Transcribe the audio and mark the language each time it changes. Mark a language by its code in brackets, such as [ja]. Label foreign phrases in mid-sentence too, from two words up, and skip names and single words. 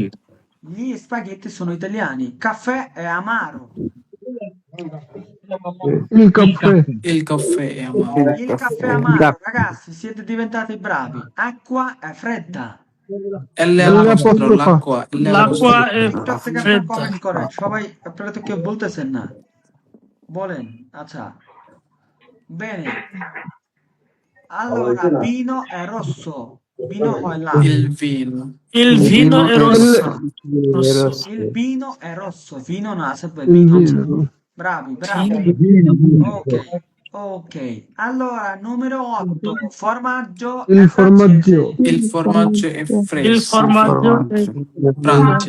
[it] Gli spaghetti sono italiani. Caffè è amaro. Il caffè. il caffè è amaro, Il caffè è amaro, ragazzi, siete diventati bravi. Acqua è fredda. L apostrophe, l'acqua, [bn] একটু থেকে আপনারা কমেন্ট করেন সবাই, আপনারা তো কেউ বলতেছেন না, বলেন। আচ্ছা, [it] bene. Allora, vino è rosso. [bn] Vino হয় লাল। [it] il vino, Il vino è rosso. Il vino è rosso. Vino no, sempre Il vino. vino. Bravi. Ok. Allora, numero 8. Formaggio Il è formaggio. francese. il formaggio è fresco, francese,